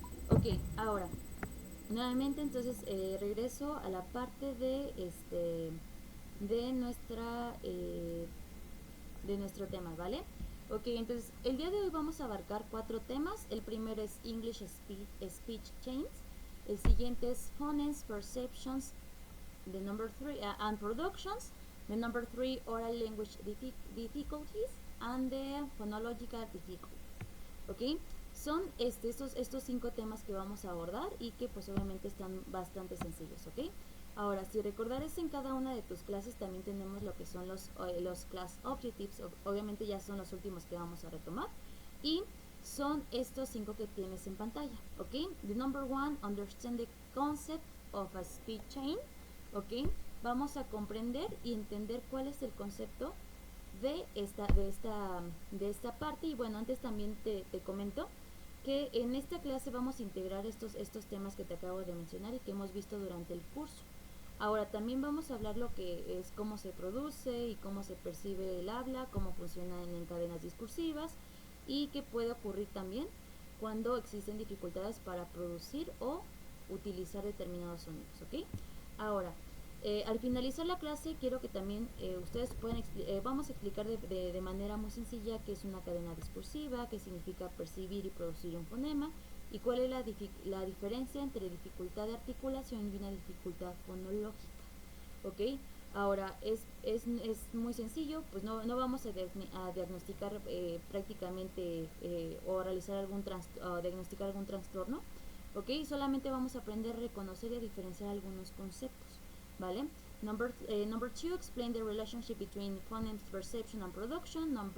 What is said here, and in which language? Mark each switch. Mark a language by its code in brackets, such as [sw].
[es] Ok, ahora, nuevamente entonces regreso a la parte de de nuestro tema, ¿vale? Ok, entonces el día de hoy vamos a abarcar 4 temas. El primero es English Speech Chains. El siguiente es Phonemes, Perceptions. [en] The number 3 and Productions. The number 3 Oral Language Difficulties and the Phonological Difficulties. [es] Ok, son estos 5 temas que vamos a abordar y que pues obviamente están bastante sencillos, ok. Ahora, si recordares, en cada una de tus clases también tenemos lo que son los class objectives. Obviamente ya son los últimos que vamos a retomar, y son estos 5 que tienes en pantalla, ok. [en] The number 1, understand the concept of a speech chain, ok. [es] Vamos a comprender y entender cuál es el concepto de esta parte. Y bueno, antes también te comento que en esta clase vamos a integrar estos temas que te acabo de mencionar y que hemos visto durante el curso. Ahora también vamos a hablar lo que es cómo se produce y cómo se percibe el habla, cómo funciona en cadenas discursivas, y qué puede ocurrir también cuando existen dificultades para producir o utilizar determinados sonidos, ¿ok? Ahora, al finalizar la clase, quiero que también ustedes puedan vamos a explicar de manera muy sencilla qué es una cadena discursiva, qué significa percibir y producir un fonema, y cuál es la diferencia entre dificultad de articulación y una dificultad fonológica, ¿ok? Ahora, es muy sencillo, pues no vamos a diagnosticar prácticamente o realizar diagnosticar algún trastorno, ¿ok? Solamente vamos a aprender a reconocer y a diferenciar algunos conceptos, ¿vale? [en] Number 2, explain the relationship between phonemes perception and production.